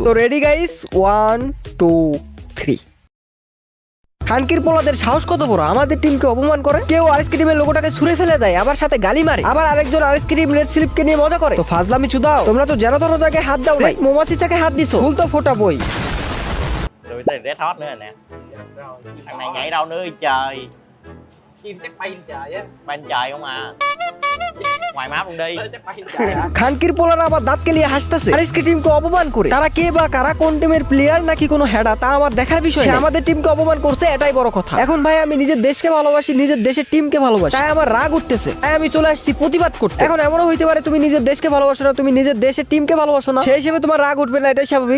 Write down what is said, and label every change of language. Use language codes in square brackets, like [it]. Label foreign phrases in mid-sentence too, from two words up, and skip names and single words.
[bn] তো [en] ready guys, [bn] 1 2 3। খানকির পোলাদের সাহস কত বড়, আমাদের টিমকে অপমান করে। কেউ আরএসকে টিমের লোগোটাকে ছুঁড়ে ফেলে দেয়, আবার সাথে গালি মারে, আবার আরেকজন আরএসকে টিম রেড স্লিপকে নিয়ে মজা করে। তো ফাজলামি চুদাও, তোমরা তো যেন তোর জায়গায় হাত দাও নাই, মোমাচিচাকে হাত দিছো, ফুল তো ফোটা বই। [vi] Rồi tới Red Hot nữa nè. Thằng này nhảy đâu nữa trời. Chim chắc bay lên trời á. Bay lên trời không à. Ngoài map luôn đi. Chắc bay lên trời á. [bn] খানকির পোলারা আবার দাঁত কেলিয়ে হাসতেছে আরএসকে টিমকে অপমান করে। তারা কে বা কারা, কোন টিমের প্লেয়ার নাকি কোনো হেডা, তা আমার দেখার বিষয় না। আমাদের টিমকে অপমান করছে, এটাই বড় কথা। এখন ভাই আমি নিজের দেশকে ভালোবাসি, নিজের দেশের টিমকে ভালোবাসি, তাই আমার রাগ উঠতেছে, তাই আমি চলে আসছি প্রতিবাদ করতে। এখন এমনও হইতে পারে তুমি নিজের দেশকে ভালোবাসো না, তুমি নিজের দেশের টিমকে ভালোবাসো না, সেই হিসেবে তোমার রাগ উঠবে না, এটাই স্বাভাবিক।